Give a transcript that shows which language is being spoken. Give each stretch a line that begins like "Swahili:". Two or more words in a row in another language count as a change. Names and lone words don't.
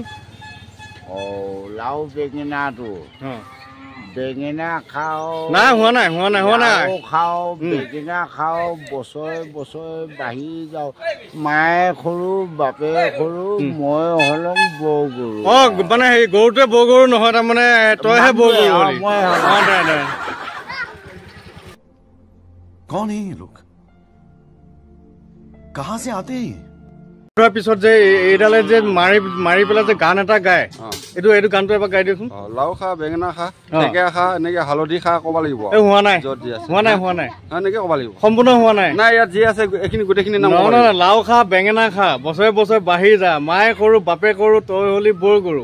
Assamese: লাও বেঙেনাটো বেঙেনা খাও নাই হোৱা নাই খাও বেঙেনা খাও বছৰে বছৰে বাঢ়ি যাওঁ মায়ে সৰু বাপে সৰু মই হলং বৌ গৰু। মানে সেই গৰুটোৱে বৌ গৰু নহয়, তাৰমানে তইহে বৌ গৰু।
Hindi: कौन है ये लोग? कहां से आते हैं?
Assamese: পিছত যে এইডালে যে মাৰি পেলাই যে গান এটা গায়, এইটো গানটো এবাৰ গাই দিয়কচোন। লাও খা বেঙেনা খা ঢেকীয়া খা এনেকে হালধি খা ক'ব লাগিব। হোৱা নাই এনেকে ক'ব লাগিব। সম্পূৰ্ণ হোৱা নাই। ইয়াত যি আছে এইখিনি গোটেইখিনি নাম লাও খা বেঙেনা খা বছৰে বছৰে বাঢ়ি যা মায়ে সৰু বাপে সৰু তই হলি বৰ গৰু।